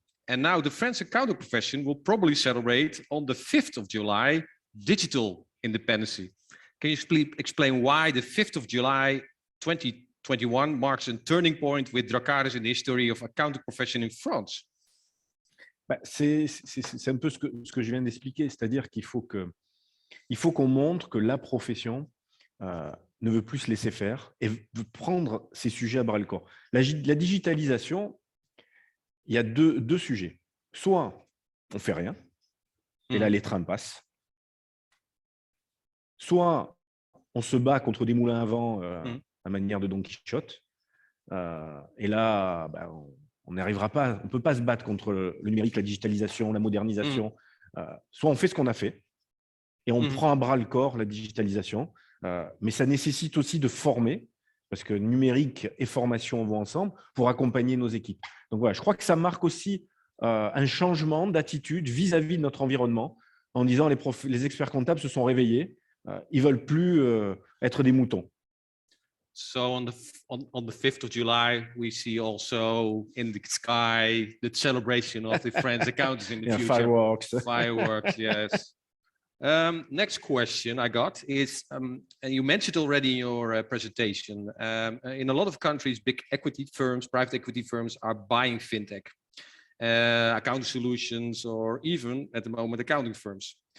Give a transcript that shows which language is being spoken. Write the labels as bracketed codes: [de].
[en] And now the French accounting profession will probably celebrate on the 5th of July, digital independence. Can you explain why the 5th of July 2021 marks a turning point with Drakarys in the history of accounting profession in France? [fr] C'est un peu ce que je viens d'expliquer, c'est-à-dire qu'il faut qu'on montre que la profession ne veut plus se laisser faire et veut prendre ces sujets à bras-le-corps. La digitalisation, il y a deux sujets. Soit on fait rien, et là les trains passent. Soit on se bat contre des moulins à vent à manière de Don Quichotte. Et là, on n'arrivera pas, on ne peut pas se battre contre le numérique, la digitalisation, la modernisation. Soit on fait ce qu'on a fait et on prend à bras le corps la digitalisation. Mais ça nécessite aussi de former, parce que numérique et formation vont ensemble pour accompagner nos équipes. Donc voilà, je crois que ça marque aussi un changement d'attitude vis-à-vis de notre environnement en disant les experts comptables se sont réveillés, ils ne veulent plus être des moutons. [en] So on the 5th of July, we see also in the sky the celebration of the French accountants in the future. Fireworks. Fireworks, yes. Next question I got is, and you mentioned already in your presentation, in a lot of countries, big equity firms, private equity firms are buying fintech, accounting solutions, or even at the moment accounting firms.